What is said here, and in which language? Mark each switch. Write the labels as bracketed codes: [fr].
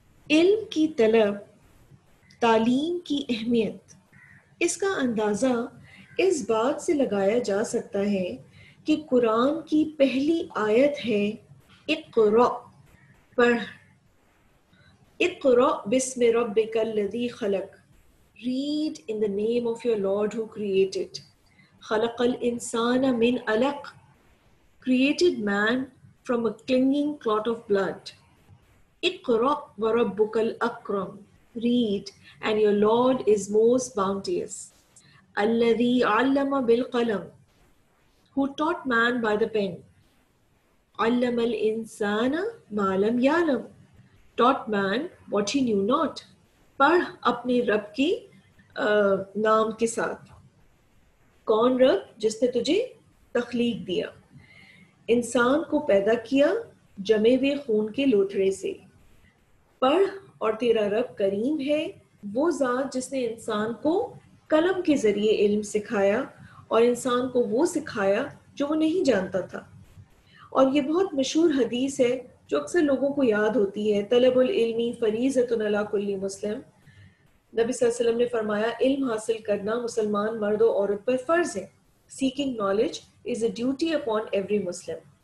[ur] علم کی طلب، تعلیم کی اہمیت، اس کا اندازہ اس بات سے لگایا جا سکتا ہے کہ قرآن کی پہلی آیت ہے اقرأ، پڑھ، [ar] اقرأ بسم ربک الذی خلق، [en] read in the name of your Lord who created. [ar] خلق الانسان من علق، [en] created man from a clinging clot of blood. [ar] اقرأ وربک الاکرم، [en] read and your Lord is most bounteous. [ar] الذی علم بالقلم، [en] who taught man by the pen. [ar] علم الانسان ما لم يعلم، [en] taught man what he knew not. [ur] پڑھ اپنے رب کی نام کے ساتھ۔ کون رب؟ جس نے تجھے تخلیق دیا، انسان کو پیدا کیا جمے ہوئے خون کے لوتھڑے سے۔ پڑھ اور تیرا رب کریم ہے، وہ ذات جس نے انسان کو قلم کے ذریعے علم سکھایا اور انسان کو وہ سکھایا جو وہ نہیں جانتا تھا۔ اور یہ بہت مشہور حدیث ہے جو اکثر لوگوں کو یاد ہوتی ہے، [ar] طلب العلم فریضۃ علی کل مسلم۔ [ur] نبی صلی اللہ علیہ وسلم نے فرمایا علم حاصل کرنا مسلمان مرد و عورت پر فرض ہے۔ [en] Seeking knowledge is a duty upon every Muslim.